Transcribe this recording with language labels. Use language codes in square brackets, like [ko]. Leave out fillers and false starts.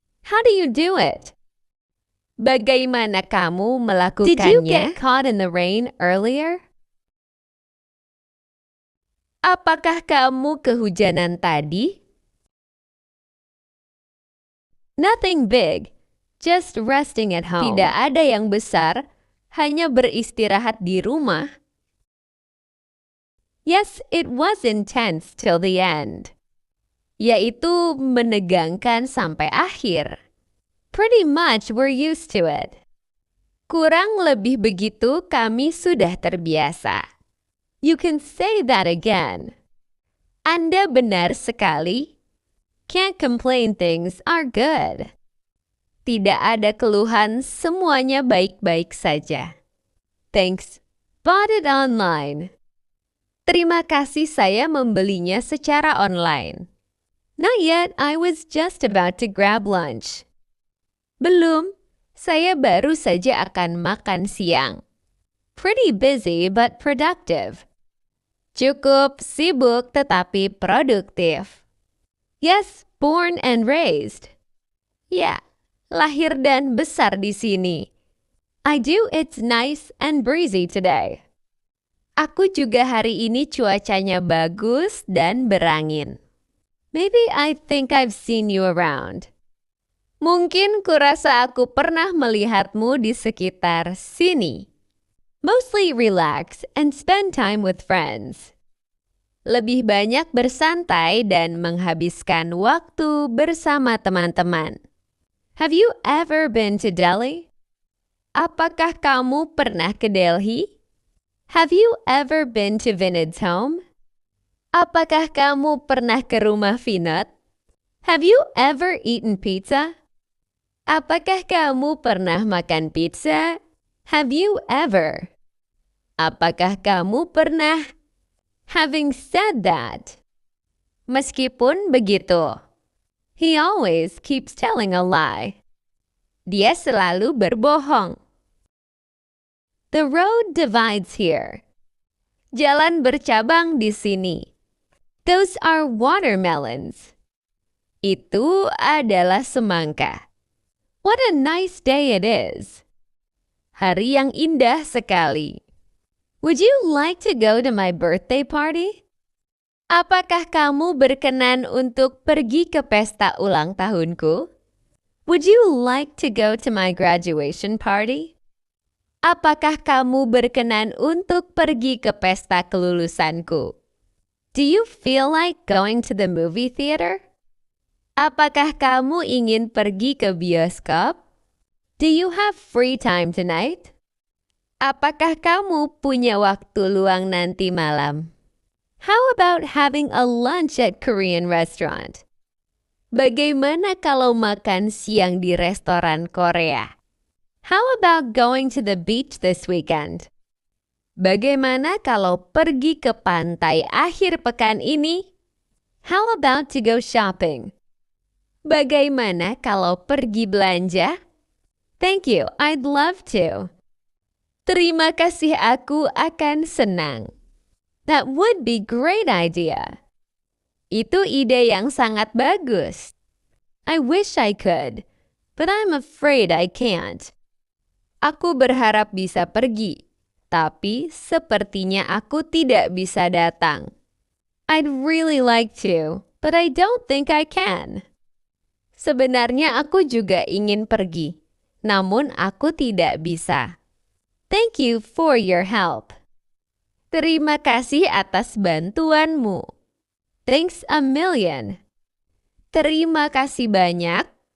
[en] How do you do it? [id] Bagaimana kamu melakukannya? [en] Did you get caught in the rain earlier? [id] Apakah kamu kehujanan tadi? [en] Nothing big, just resting at home. [id] Tidak ada yang besar, hanya beristirahat di rumah. [en] Yes, it was intense till the end. [id] Yaitu menegangkan sampai akhir. [en] Pretty much we're used to it. [id] Kurang lebih begitu kami sudah terbiasa. [en] You can say that again. [id] Anda benar sekali. [en] Can't complain, things are good. [id] Tidak ada keluhan, semuanya baik-baik saja. [en] Thanks. Bought it online. [id] Terima kasih, saya membelinya secara online. [en] Not yet, I was just about to grab lunch. [id] Belum, saya baru saja akan makan siang. [en] Pretty busy but productive. [id] Cukup sibuk tetapi produktif. [en] Yes, born and raised. [id] Ya, lahir dan besar di sini. [en] I do, it's nice and breezy today. [id] Aku juga hari ini cuacanya bagus dan berangin. [en] Maybe I think I've seen you around. [id] Mungkin kurasa aku pernah melihatmu di sekitar sini. [en] Mostly relax and spend time with friends. [id] Lebih banyak bersantai dan menghabiskan waktu bersama teman-teman. [en] Have you ever been to Delhi? [id] Apakah kamu pernah ke Delhi? [en] Have you ever been to Vinod's home? [id] Apakah kamu pernah ke rumah Vinod? [en] Have you ever eaten pizza? [id] Apakah kamu pernah makan pizza? [en] Have you ever? [id] Apakah kamu pernah? [en] Having said that, [id] meskipun begitu, [en] he always keeps telling a lie. [id] Dia selalu berbohong. [en] The road divides here. [id] Jalan bercabang di sini. [en] Those are watermelons. [id] Itu adalah semangka. [en] What a nice day it is. [id] Hari yang indah sekali. [en] Would you like to go to my birthday party? [id] Apakah kamu berkenan untuk pergi ke pesta ulang tahunku? [en] Would you like to go to my graduation party? [id] Apakah kamu berkenan untuk pergi ke pesta kelulusanku? [en] Do you feel like going to the movie theater? [id] Apakah kamu ingin pergi ke bioskop? [en] Do you have free time tonight? [id] Apakah kamu punya waktu luang nanti malam? [en] How about having a lunch at Korean restaurant? [id] Bagaimana kalau makan siang di restoran Korea? [en] How about going to the beach this weekend? [id] Bagaimana kalau pergi ke pantai akhir pekan ini? [en] How about to go shopping? [id] Bagaimana kalau pergi belanja? [en] Thank you, I'd love to. [id] Terima kasih, aku akan senang. [en] That would be great idea. [id] Itu ide yang sangat bagus. [en] I wish I could, but I'm afraid I can't. [id] Aku berharap bisa pergi, tapi sepertinya aku tidak bisa datang. [en] I'd really like to, but I don't think I can. [id] Sebenarnya aku juga ingin pergi, namun aku tidak bisa. [en] Thank you for your help. [id] Terima kasih atas bantuanmu. [en] Thanks a million. [id] Terima kasih banyak.